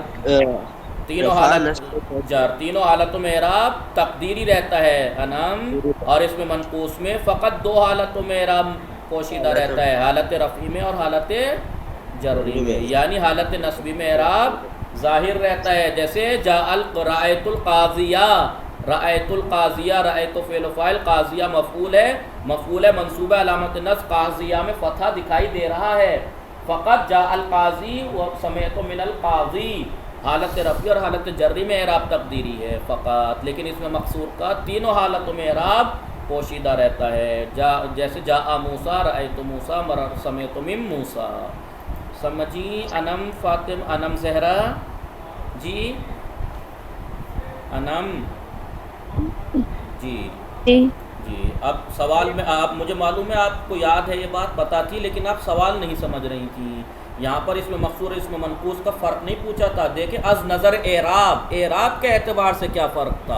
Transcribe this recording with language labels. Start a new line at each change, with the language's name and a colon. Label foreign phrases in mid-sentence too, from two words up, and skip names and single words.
Urdu: تینوں حالت جر، تینوں حالتوں میں اعراب تقدیری رہتا ہے انم، اور اس میں منقوص میں فقط دو حالتوں میں اعراب پوشیدہ رہتا ہے، حالت رفعی میں اور حالت جروری میں، یعنی حالت نصبی میں اعراب ظاہر رہتا ہے، جیسے
Arabic: جاء رأیت القاضیہ، رأیت القاضیہ، رأیت
Urdu: فعل و فاعل، قاضیہ مفعول ہے منصوبہ علامت نصب، قاضیہ میں فتحہ دکھائی دے رہا ہے، فقط
Arabic: جاء القاضی و سمعت من القاضی،
Urdu: حالت رفعی اور حالت جری میں اعراب تقدیری ہے فقط، لیکن اس میں مقصور کا تینوں حالتوں میں اعراب پوشیدہ رہتا ہے، جیسے
Arabic: جاء موسیٰ، رأیت موسیٰ، سمعت من موسیٰ۔
Urdu: سمجھی؟ انم فاطم، انم زہرا جی، انم جی جی اب سوال میں آپ، مجھے معلوم ہے آپ کو یاد ہے یہ بات پتہ تھی، لیکن آپ سوال نہیں سمجھ رہی تھی، یہاں پر اس میں مقصور اس میں منقوص کا فرق نہیں پوچھا تھا، دیکھیں
Persian: از نظر اعراب،
Urdu: اعراب کے اعتبار سے کیا فرق تھا؟